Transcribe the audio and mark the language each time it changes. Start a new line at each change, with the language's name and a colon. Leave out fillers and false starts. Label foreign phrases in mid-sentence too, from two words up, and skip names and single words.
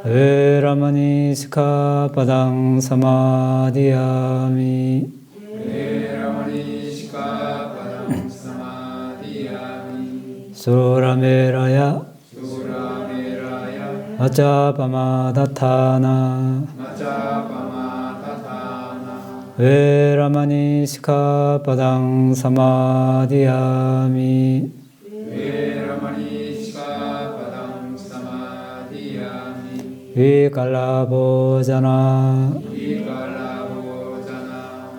Pali: Veramani sikkhapadang samadhiyami Veramani sikkhapadang samadhiyami Surameraya Surameraya Maccapamadhatthāna Maccapamadhatthāna Veramani sikkhapadang samadhiyami Veramani sikkhapadang samadhiyami 위갈라보자나 위갈라보자나